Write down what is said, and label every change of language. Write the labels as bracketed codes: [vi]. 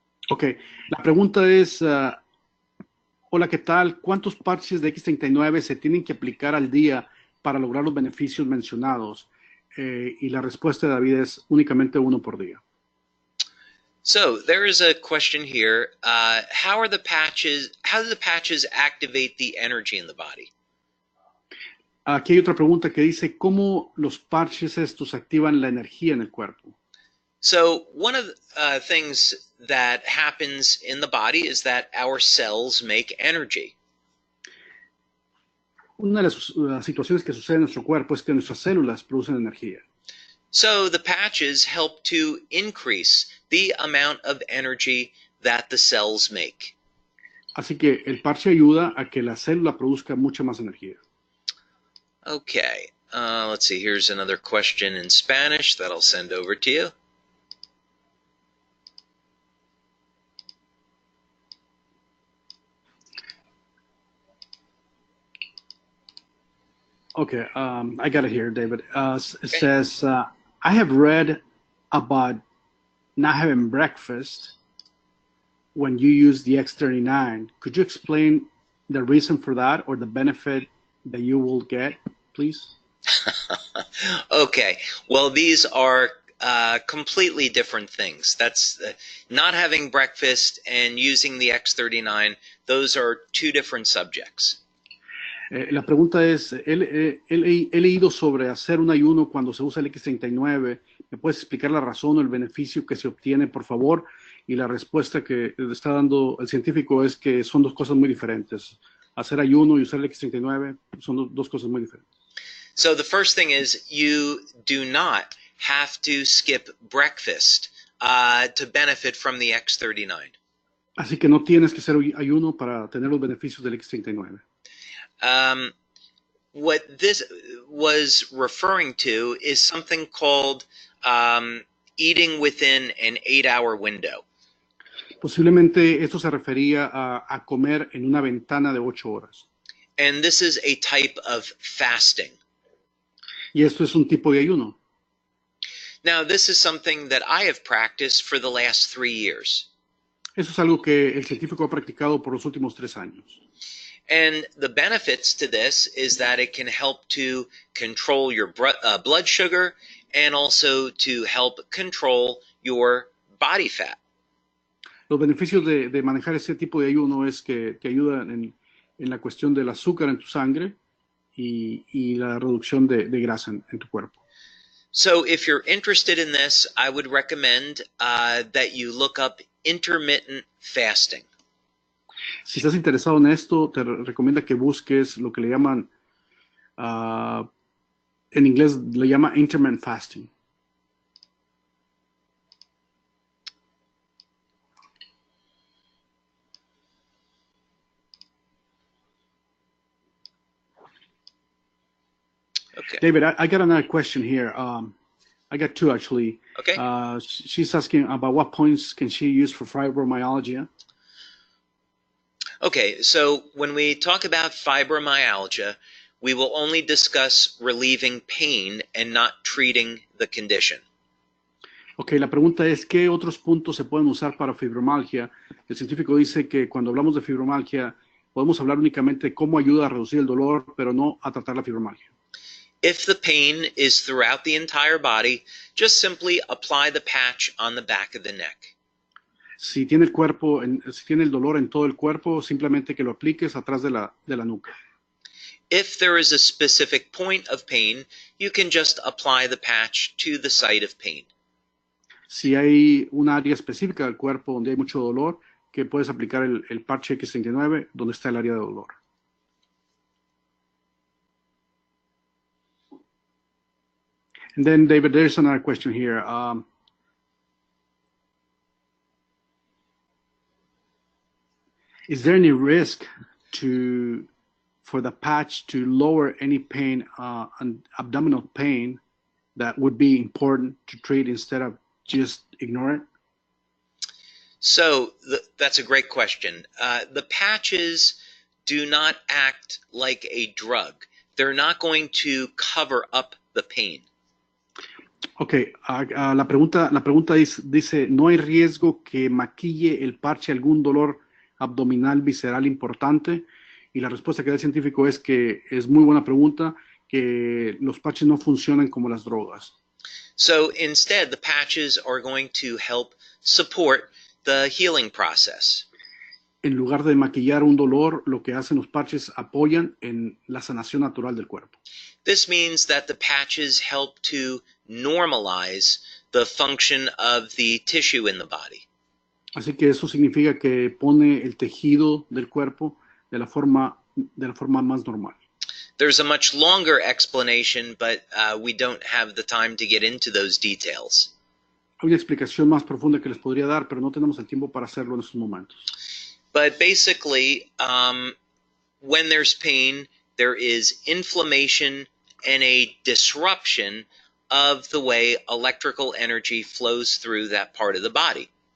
[es] Okay, la pregunta es, hola, ¿qué tal? ¿Cuántos parches de X39 se tienen que aplicar al día para lograr los beneficios mencionados? Y la respuesta de David es únicamente uno por día. [en] So there is a question here. How do the patches activate the energy in the body? [es] Aquí hay otra pregunta que dice, ¿cómo los parches estos activan la energía en el cuerpo? [en] So one of the things that happens in the body is that our cells make energy. [es] Una de las situaciones que sucede en nuestro cuerpo es que nuestras células producen energía. [en] So the patches help to increase the amount of energy that the cells make. [es] Así que el parche ayuda a que la célula produzca mucha más energía. [en] Okay, let's see, here's another question in Spanish that I'll send over to you. Okay, I got it here, David. It says, I have read about not having breakfast when you use the X39. Could you explain the reason for that or the benefit that you will get, please? Okay, well, these are completely different things. That's not having breakfast and using the X39. Those are two different subjects. [es] La pregunta es, he leído sobre hacer un ayuno cuando se usa el X39. ¿Me puedes explicar la razón o el beneficio que se obtiene, por favor? Y la respuesta que está dando el científico es que son dos cosas muy diferentes. Hacer ayuno y usar el X39 son dos cosas muy diferentes. [en] So the first thing is you do not have to skip breakfast to benefit from the X39. [es] Así que no tienes que hacer ayuno para tener los beneficios del X39. [en] What this was referring to is something called eating within an 8-hour window. [es] Posiblemente esto se refería a comer en una ventana de 8 horas. [en] And this is a type of fasting. [es] Y esto es un tipo de ayuno. [en] Now, this is something that I have practiced for the last 3 years. [es] Eso es algo que el científico ha practicado por los últimos 3 años. [en] And the benefits to this is that it can help to control your blood sugar and also to help control your body fat. [es] Los beneficios de manejar ese tipo de ayuno es que te ayuda en la cuestión del azúcar en tu sangre y la reducción de grasa en tu cuerpo. [en] So if you're interested in this, I would recommend that you look up intermittent fasting. [es] Si estás interesado en esto, te recomiendo que busques lo que le llaman, en inglés le llama intermittent fasting. [en] Okay. David, I got another question here. I got two actually. Okay. She's asking about what points can she use for fibromyalgia? Okay, so when we talk about fibromyalgia, we will only discuss relieving pain and not treating the condition. [es] Ok, la pregunta es, ¿qué otros puntos se pueden usar para fibromialgia? El científico dice que cuando hablamos de fibromialgia, podemos hablar únicamente de cómo ayuda a reducir el dolor, pero no a tratar la fibromialgia. [en] If the pain is throughout the entire body, just simply apply the patch on the back of the neck. [es] Si tiene si tiene el dolor en todo el cuerpo, simplemente que lo apliques atrás de la nuca. [en] If there is a specific point of pain, you can just apply the patch to the site of pain. [es] Si hay un área específica del cuerpo donde hay mucho dolor, que puedes aplicar el parche X39 donde está el área de dolor. [en] And then, David, there's another question here. Is there any risk for the patch to lower any pain, abdominal pain, that would be important to treat instead of just ignore it? So that's a great question. The patches do not act like a drug. They're not going to cover up the pain. [es] Ok, la pregunta dice, ¿no hay riesgo que maquille el parche algún dolor abdominal visceral importante? Y la respuesta que da el científico es que es muy buena pregunta, que los parches no funcionan como las drogas. [en] So instead, the patches are going to help support the healing process. [es] En lugar de maquillar un dolor, lo que hacen los parches apoyan en la sanación natural del cuerpo. [en] This means that the patches help to normalize the function of the tissue in the body. [es] Así que eso significa que pone el tejido del cuerpo de la forma más normal. [en] There's a much longer explanation, but we don't have the time to get into those details. [es] Hay una explicación más profunda que les podría dar, pero no tenemos el tiempo para hacerlo en estos momentos. [en] But basically, when there's pain, there is inflammation and a disruption of the way electrical energy flows through that part of the body.